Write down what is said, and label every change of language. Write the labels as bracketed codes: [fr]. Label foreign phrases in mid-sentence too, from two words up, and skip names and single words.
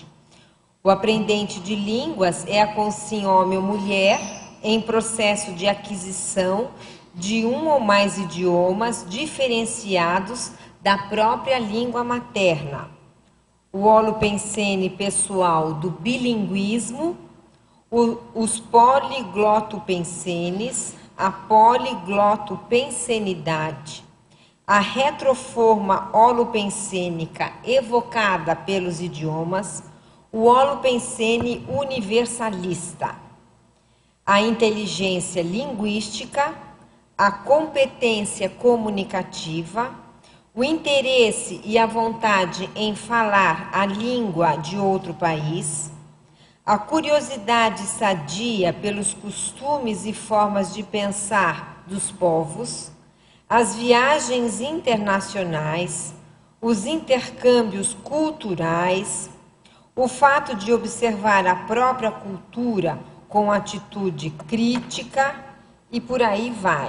[pt] O aprendente de línguas é a consciência homem ou mulher em processo de aquisição de um ou mais idiomas diferenciados da própria língua materna. O holopensene pessoal do bilinguismo, os poliglotopensenes, a poliglotopensenidade, a retroforma holopensênica evocada pelos idiomas, o holopensene universalista, a inteligência linguística, a competência comunicativa, o interesse e a vontade em falar a língua de outro país, a curiosidade sadia pelos costumes e formas de pensar dos povos, as viagens internacionais, os intercâmbios culturais, o fato de observar a própria cultura com atitude crítica e por aí vai.